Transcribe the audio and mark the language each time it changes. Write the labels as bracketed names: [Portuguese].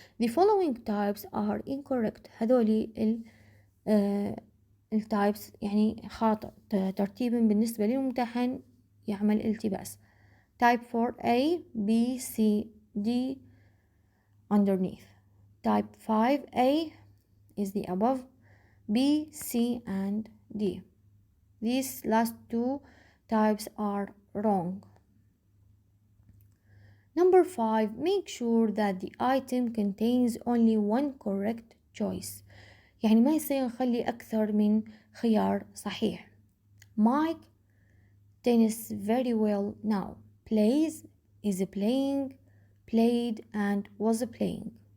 [English] The following types are incorrect. [Arabic] هذولي التايبس يعني خاطئ ترتيبا بالنسبة للممتحن يعمل التباس. [English] Type 4, A, B, C, D underneath. Type 5, A is the above, B, C and D. These last 2 types are wrong. Number 5, make sure that the item contains only one correct choice. [Arabic] يعني ما يصير نخلي أكثر من خيار صحيح. [English] Mike tennis very well now. Plays, is playing, played and was playing.